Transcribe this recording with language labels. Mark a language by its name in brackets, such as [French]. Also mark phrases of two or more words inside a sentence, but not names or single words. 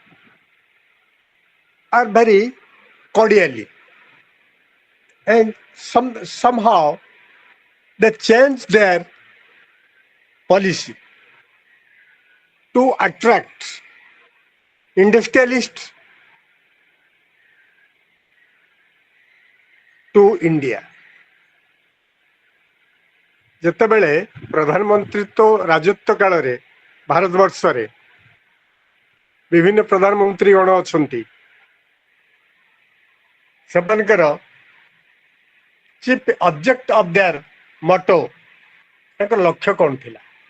[English] are very cordially, and somehow they change their policy to attract industrialists to India. [Odia] ଯେତେବେଳେ ପ୍ରଧାନମନ୍ତ୍ରୀତ୍ୱ ରାଜତ୍ୱ କାଳରେ ଭାରତବର୍ଷରେ ବିଭିନ୍ନ ପ୍ରଧାନମନ୍ତ୍ରୀ ଗଣ ଅଛନ୍ତି, ସେମାନଙ୍କର [English] chief object of their motto, [Odia] ତାଙ୍କର ଲକ୍ଷ୍ୟ କ'ଣ ଥିଲା?